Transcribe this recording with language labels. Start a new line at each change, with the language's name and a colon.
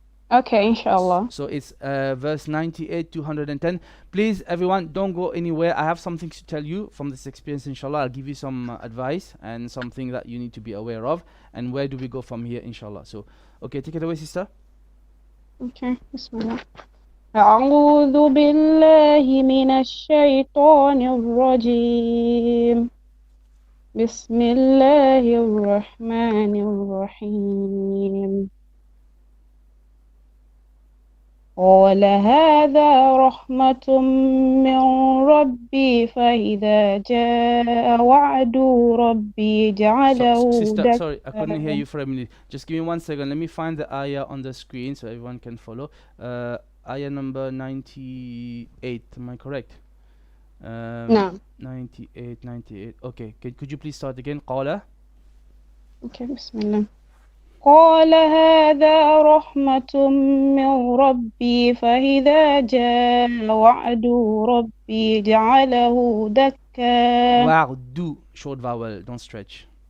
English: Okay, inshallah. So it's verse 98 to 110. Please, everyone, don't go anywhere. I have something to tell you from this experience, inshallah. I'll give you some advice and something that you need to be aware of. And where do we go from here, inshallah? So, okay, take it away, sister. Okay, bismillah.
Arabic: أعوذ بالله من الشيطان الرجيم بسم الله الرحمن الرحيم قال هذا رحمة من ربي فإذا جاء وعد ربي جعله
English: Sister, sorry, I couldn't hear you for a minute. Just give me 1 second. Let me find the ayah on the screen so everyone can follow. Ayah number 98, am I correct? No. 98. Okay, could you please start again?
Arabic: قال.
English: Okay, bismillah.
Arabic: قال هذا رحمة من ربي فإذا جاء وعد ربي جعله دكا.
English: وعد, short vowel, don't stretch.